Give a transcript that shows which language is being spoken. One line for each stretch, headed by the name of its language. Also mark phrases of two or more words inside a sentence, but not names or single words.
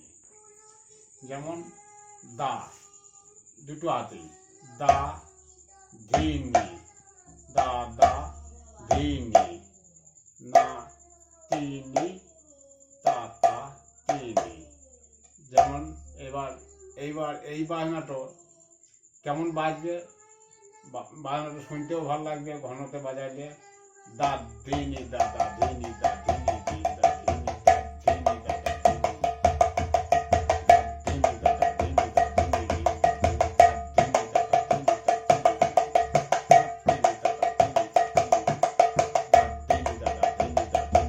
Bangla: যেমন দা দুটো হাতেই, দা ধিনী, দা দা ধিনী, না তিনি তাতা তিনি। যেমন এইবার এই বাজনাটা কেমন বাজবে, বাজনাটা শুনতেও ভালো লাগবে, ঘনতে বাজাইলে দা ধিনী দাদা ধিনী দা ধিনী দিন দা ধিনী দা ধিনী দাদা ধিনী দাদা ধিনী দা ধিনী দিন দা ধিনী দাদা ধিনী দা ধিনী দা